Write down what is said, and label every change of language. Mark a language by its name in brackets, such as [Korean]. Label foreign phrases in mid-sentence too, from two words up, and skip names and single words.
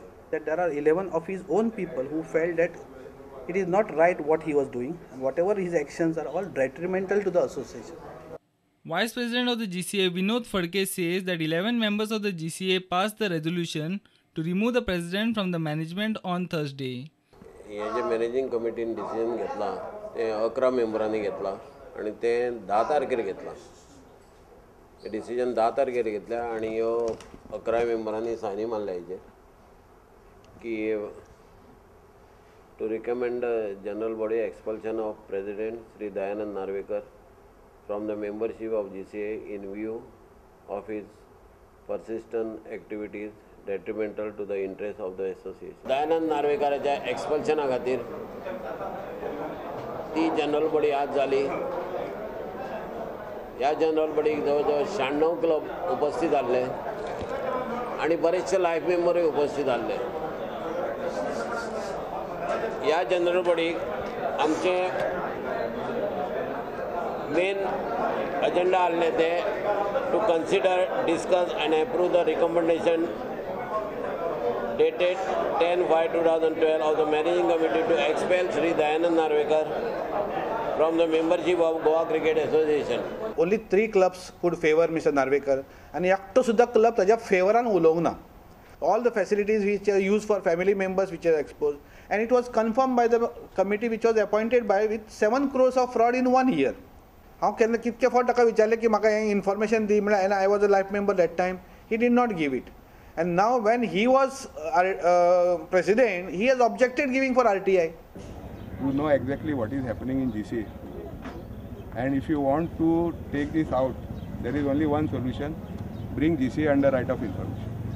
[English] That there are 11 of his own people who felt that it is not right what he was doing and whatever his actions are all detrimental to the association. Vice President of the GCA Vinod Phadke says that 11 members of the GCA passed the resolution to remove the president from the management on Thursday. [Konkani] हे [English] managing committee [Konkani] डिसिजन घेतला ते 11 मेंबरांनी घेतला आणि ते 10 तारखेर घेतला. हे डिसिजन 10 तारखेर घेतल्या आणि ह्यो 11 मेंबरांनी सायनी मारल्या हेजेर की [English] to recommend general body expulsion of President Sri Dayanand Narvekar from the membership of GCA in view of his persistent activities detrimental to the interests of the association. [Konkani] Dayanand Narvekaraच्या expulsion खातीर ती [English] general body [Konkani] आज जाली. ह्या [English] general body [Konkani] जवळजवळ 96 क्लब उपस्थित आसले आणि बरेचशे [English] life member [Konkani] उपस्थित आसले. ह्या जनरल बॉडीक आमचे मेन अजेंडा आसले ते [English] to consider discuss and approve the recommendation dated 10/5/2012 of the managing committee to expel Sri Dayanand Narvekar from the membership of Goa Cricket Association. Only 3 clubs could favor Mr. [Konkani] Narvekar and एकटो सुद्धा क्लब ताच्या फेवरान उलोवंक ना. [English] All the facilities which are used for family members which are exposed, and it was confirmed by the committee which was appointed by with 7 crores of fraud in 1 year. [Konkani] हांव केन्ना कितके फावट ताका विचारले की म्हाका हें इन्फॉर्मेशन दी म्हळ्यार, [English] and I was a life member that time. He did not give it. And now when he was president, he has objected giving for RTI. You know exactly what is happening in GCA. And if you want to take this out, there is only one solution: bring GCA under right of information.